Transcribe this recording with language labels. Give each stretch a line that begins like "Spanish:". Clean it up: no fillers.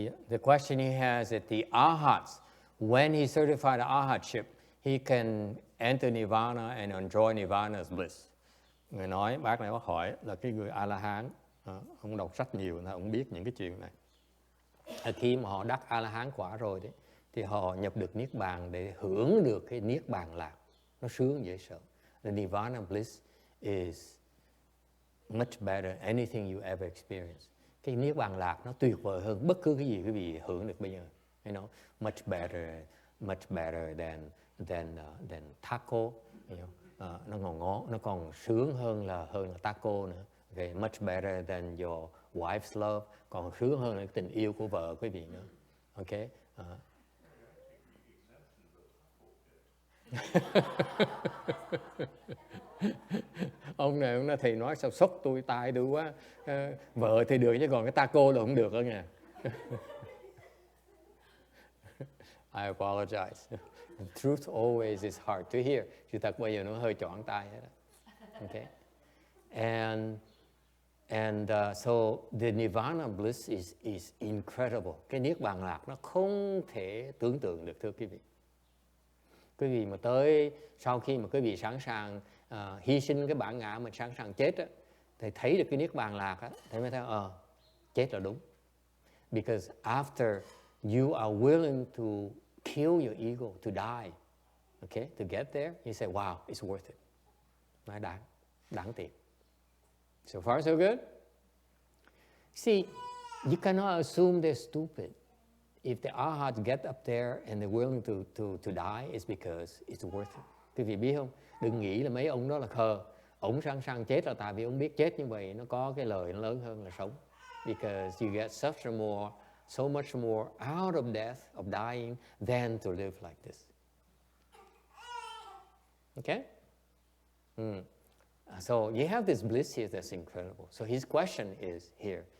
English: The question he has is the Arhats, when he certified Arhatship, he can enter Nirvana and enjoy Nirvana's bliss.
Vietnamese: Người nói, bác này bác hỏi là cái người A-la-hán, ông đọc sách nhiều nên ông biết những cái chuyện này. Khi mà họ đắc A-la-hán quả rồi đấy, thì họ nhập được Niết Bàn để hưởng được cái Niết Bàn lạc. Nó sướng dễ sợ.
English: The Nirvana bliss is much better than anything you ever experienced.
Vietnamese: Cái Niết Bàn lạc nó tuyệt vời hơn bất cứ cái gì quý vị hưởng được bây giờ.
English: You know, much better than taco. You know,
Vietnamese: nó còn sướng hơn là taco nữa.
English: Okay, much better than your wife's love.
Vietnamese: Còn sướng hơn là cái tình yêu của vợ quý vị nữa. Okay. Ông này thì nói sao sốc tôi tai tôi quá. Vợ thì được chứ còn cái taco là không được đó nha.
English: I apologize. The truth always is hard to hear.
Vietnamese: Sự thật bây giờ nó hơi choáng tai hết đó. Okay.
English: And so the Nirvana bliss is incredible.
Vietnamese: Cái Niết Bàn lạc nó không thể tưởng tượng được, thưa quý vị. Quý vị mà tới sau khi mà quý vị sẵn sàng hy sinh cái bản ngã mình, sẵn sàng chết á, thì thấy được cái Niết Bàn lạc á, thì mới thấy chết là đúng.
English: Because after you are willing to kill your ego, to die, okay, to get there, you say, wow, it's worth it.
Vietnamese: Nói đáng tiền.
English: So far, so good? See, you cannot assume they're stupid. If the Arhats get up there and they're willing to die, it's because it's worth it.
Vietnamese: Quý vị biết không? Đừng nghĩ là mấy ông đó là khờ. Ông sẵn sàng chết là tại vì ông biết chết như vậy nó có cái lợi nó lớn hơn là sống.
English: Because you get so much more out of death, of dying, than to live like this. Okay? So you have this bliss here that's incredible. So his question is here.